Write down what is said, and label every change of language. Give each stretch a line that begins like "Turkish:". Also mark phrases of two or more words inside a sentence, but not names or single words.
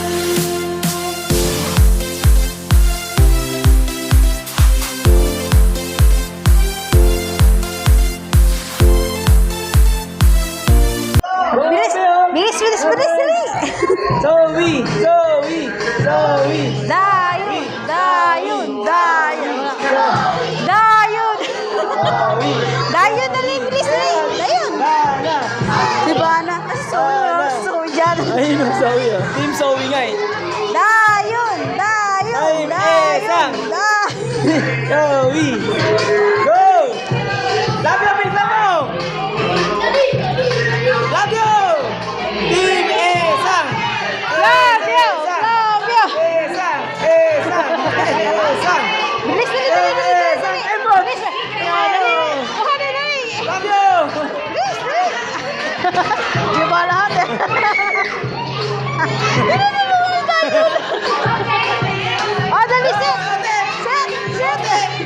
Filipino: Bilis! Bilis! Bilis! Bilis! Bilis! Zoe! Zoe! Zoe!
Cebuano: Dayon! Dayon! Dayon! Dayon! Dayon! Dali! Bilis! Dali! Dayon!
Filipino: Si Bana! So dyan! Ayun ang Zoe oh. Team Zoe nga eh.
Cebuano: Dayon! Dayon! Time Dayon!
Filipino: isang.
Cebuano: Dayon! Zoe!
English: Go! Love you, big love mo! Love you! Team Esang! Love you! Love you! Esang! Esang! Esang!
Filipino: Bilis! Bilis! Bilis! Bilis! Esang! Ebon! Bilis! Ano?
Cebuano: Buka na dali!
English: Love you!
Filipino: Bilis! Bilis! Di ba lahat eh? Oh, dali! Set! Set! Set!